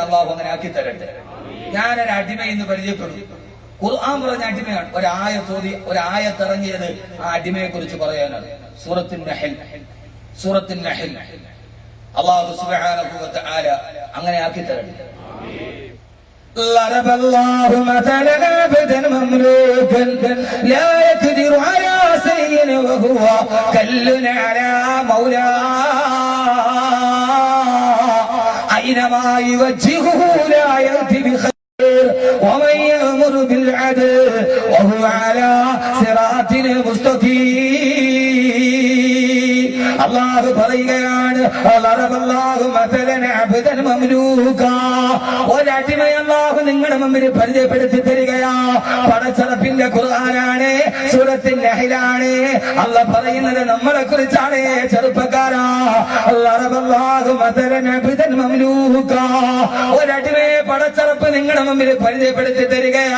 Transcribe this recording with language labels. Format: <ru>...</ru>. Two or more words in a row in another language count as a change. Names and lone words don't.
<ml>അള്ളാഹു അങ്ങനെ ആക്കി തരട്ടെ. ഞാനൊരു അടിമ എന്ന് പരിചയപ്പെടും. ഖുർആൻ പറഞ്ഞ അടിമയാണ്. ഒരായത്തിറങ്ങിയത് ആ അടിമയെ കുറിച്ച് പറയാനാണ്. സൂറത്തുൻ നഹൽ</ml> <ar>الله سبحانه وتعالى</ar> <ml>അങ്ങനെ ആക്കി തരട്ടെ.</ml> <ar>ضرب الله مثلا عبدا مملوكا لا يقدر على شيء وهو كل على مولاه أينما يوجهه لا يأتي بخير ومن يأمر بالعدل وهو على صراط مستقيم.</ar> <ml>അള്ളാഹു പറയുകയാണ് ഒരടിമയെ അള്ളാഹു നിങ്ങളുടെ മുമ്പിൽ പരിചയപ്പെടുത്തി തരികയാ. പടച്ചറപ്പിന്റെ ഖുർആനാണ്, സൂറത്തുൻ നഹ്ലാണ്. അള്ളാഹ് പറയുന്നത് നമ്മളെ കുറിച്ചാണ്. ചെറുപ്പക്കാരാ, ഒരടിമയെ പടച്ചറപ്പ് നിങ്ങളുടെ മുമ്പിൽ പരിചയപ്പെടുത്തി തരികയാ.</ml>